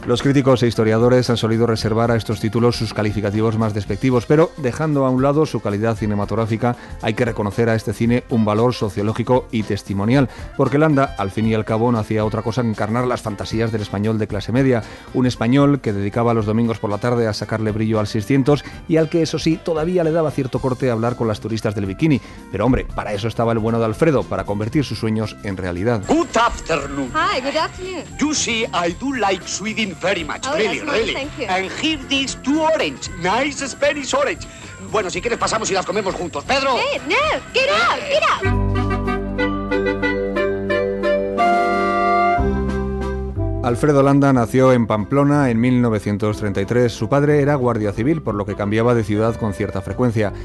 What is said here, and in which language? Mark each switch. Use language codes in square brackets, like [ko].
[es] Los críticos e historiadores han solido reservar a estos títulos sus calificativos más despectivos, pero dejando a un lado su calidad cinematográfica, hay que reconocer a este cine un valor sociológico y testimonial, porque Landa, al fin y al cabo, no hacía otra cosa que encarnar las fantasías del español de clase media, un español que dedicaba los domingos por la tarde a sacarle brillo al 600 y al que, eso sí, todavía le daba cierto corte hablar con las turistas del bikini. Pero hombre, para eso estaba el bueno de Alfredo, para convertir sus sueños en realidad. [en] Good afternoon. Hi, good afternoon. You see, I do like Sweden very much. Oh, really, yes, really. Thank you. And here these two orange. Nice Spanish orange. [es] Bueno, si quieres pasamos y las comemos juntos. ¡Pedro! [en] ¡Hey, no! ¡Get up! [es] Alfredo Landa nació en Pamplona en 1933. Su padre era guardia civil, por lo que cambiaba de ciudad con cierta frecuencia.